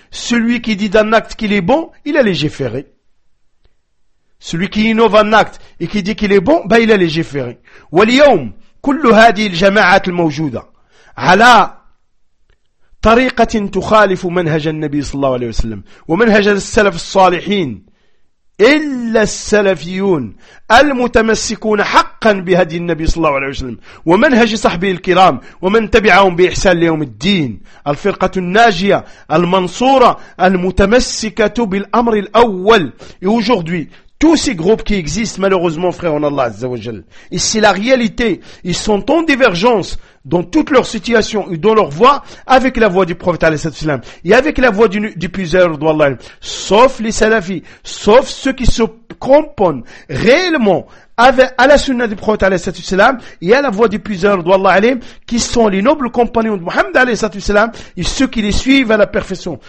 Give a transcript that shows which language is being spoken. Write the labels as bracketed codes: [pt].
[fr] Celui qui dit d'un acte qu'il est bon, il a légiféré. Celui qui innove un acte et qui dit qu'il est bon, ben il a légiféré. [ar] واليوم كل هذه الجماعات الموجودة على طريقة تخالف منهج النبي صلى الله عليه وسلم ومنهج السلف الصالحين إلا السلفيون المتمسكون حقا بهدي النبي صلى الله عليه وسلم ومنهج صحبه الكرام ومن تبعهم بإحسان ليوم الدين. الفرقة الناجية المنصورة المتمسكة بالأمر الأول. [fr] Aujourd'hui, tous ces groupes qui existent malheureusement, frère en Allah Azza wa Jal, et c'est la réalité, ils sont en divergence dans toute leur situation et dans leur voie avec la voie du prophète alayhi salatu wassalam et avec la voie du puiseur d'Allah, sauf les salafis, sauf ceux qui se comprennent réellement avec à la sunna du prophète alayhi salatu wassalam et à la voie du puiseur d'Allah, qui sont les nobles compagnons de Muhammad alayhi salatu wassalam et ceux qui les suivent à la perfection.